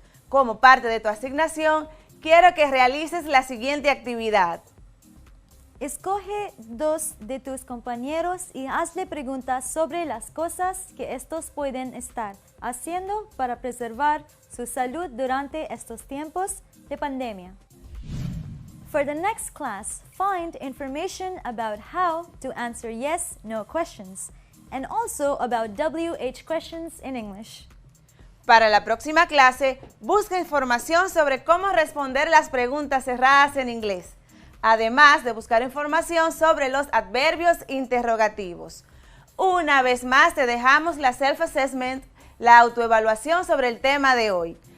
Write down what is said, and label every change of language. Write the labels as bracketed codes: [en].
[es] Como parte de tu asignación, quiero que realices la siguiente actividad. Escoge 2 de tus compañeros y hazle preguntas sobre las cosas que estos pueden estar haciendo para preservar su salud durante estos tiempos de pandemia. [en] For the next class, find information about how to answer yes/no questions and also about WH questions in English. [es] Para la próxima clase, busca información sobre cómo responder las preguntas cerradas en inglés, además de buscar información sobre los adverbios interrogativos. Una vez más, te dejamos la self-assessment, la autoevaluación sobre el tema de hoy.